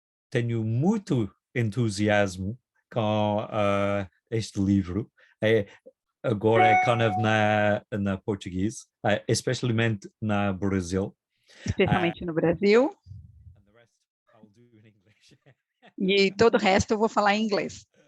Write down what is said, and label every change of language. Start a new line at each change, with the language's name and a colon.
Portuguese: Tenho muito entusiasmo com este livro. Agora é
English: kind of
Portuguese: na português, especialmente na Brasil. Especialmente no Brasil,
English: And the rest I'll do in English.
Portuguese: e todo o resto eu vou falar em inglês.